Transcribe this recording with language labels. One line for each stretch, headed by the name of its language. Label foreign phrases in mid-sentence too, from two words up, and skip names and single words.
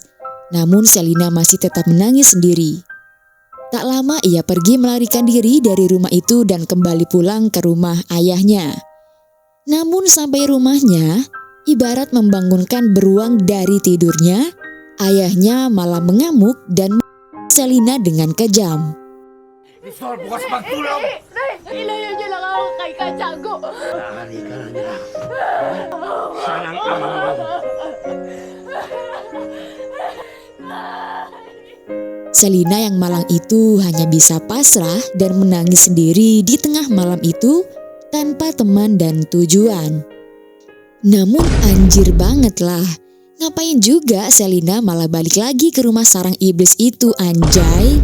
Indonesian: Namun Selina masih tetap menangis sendiri. Tak lama ia pergi melarikan diri dari rumah itu dan kembali pulang ke rumah ayahnya. Namun sampai rumahnya, ibarat membangunkan beruang dari tidurnya, ayahnya malah mengamuk dan Selina dengan kejam.
Filipino: Pistol, bukas magtulog! Ilayo niyo lang ako kay Katiago. Halika lang nila. Saan ang ama mo?
Indonesian: Selina yang malang itu hanya bisa pasrah dan menangis sendiri di tengah malam itu tanpa teman dan tujuan. Namun anjir banget lah. Ngapain juga Selina malah balik lagi ke rumah sarang iblis itu, anjay?